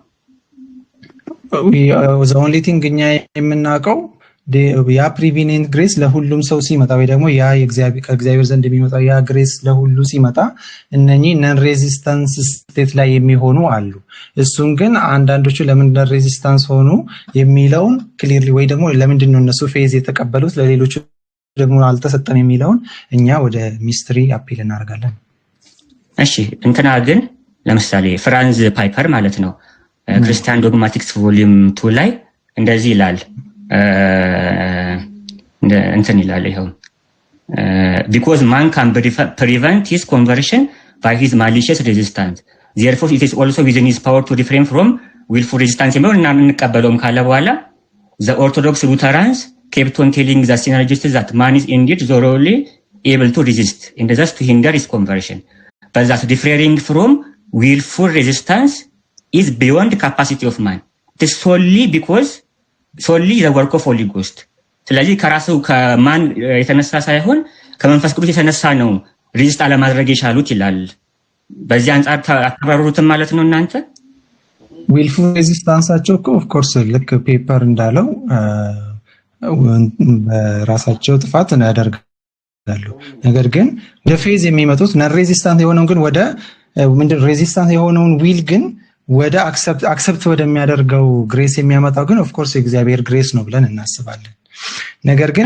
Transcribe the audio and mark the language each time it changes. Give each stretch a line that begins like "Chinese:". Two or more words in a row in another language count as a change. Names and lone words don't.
English: the only thing
Amharic: እኛ የምናውቀው ያ
English: prevenient grace
Amharic: ለሁሉም ሰው ሲመጣ ወይ ደግሞ ያ ከእግዚአብሔር ዘንድ የሚመጣው ያ ግሬስ ለሁሉ ሲመጣ እነኚህ
English: non resistance state
Amharic: ላይ የሚሆኑ አሉ። እሱን ግን አንዳንዶቹ ለምን
English: non resistance
Amharic: ሆኑ የሚለውን ክሊርሊ ወይ ደግሞ ለምንድን ነው እነሱ ፌዝ የተቀበሉት ለሌሎቹ ደግሞ አልተሰጠም የሚለውን እኛ ወደ
English: mystery appeal
Amharic: እናደርጋለን። እሺ እንትና ግን ለምሳሌ ፍራንዝ ፓይፐር ማለት ነው ክርስቲያን ዶግማቲክስ ቮሊዩም 2 ላይ እንደዚህ ይላል እንትን ይላል ይሄው
English: because man can prevent his conversion by his malicious resistance therefore it is also within his power to refrain from willful resistance
Amharic: እና እንቀበለውም ካለ በኋላ
English: the orthodox Lutherans kept on telling the synergists that man is indeed thoroughly able to resist and thus to hinder his conversion but that refraining from willful resistance is beyond capacity of man. It is solely the work of Holy Ghost.
Amharic: ስለዚህ ከራሱ ከማን የተነሳ ሳይሆን ከመንፈስ ቅዱስ የተነሳ ነው ሪዚስት አለማድረግ የቻሉት ይላል። በዚህ አንጻር አተባበሩትም ማለት ነው እናንተ? ዊልፉል ሬዚስታንሳቸው
English: of course
Amharic: ልክ ፔፐር እንዳለው በራሳቸው ጥፋት ያደርጋሉ። ነገር ግን ወደ ፌዝ የሚመጡት
English: non resistant
Amharic: የሆነውን ግን ወደ ምንድን ሬዚስታንት የሆነውን ዊል ግን ወደ አክሰፕት ወደሚያደርገው ግሬስ የሚያመጣው ግን
English: of course
Amharic: የእግዚአብሔር ግሬስ ነው ብለን እናስባለን። ነገር ግን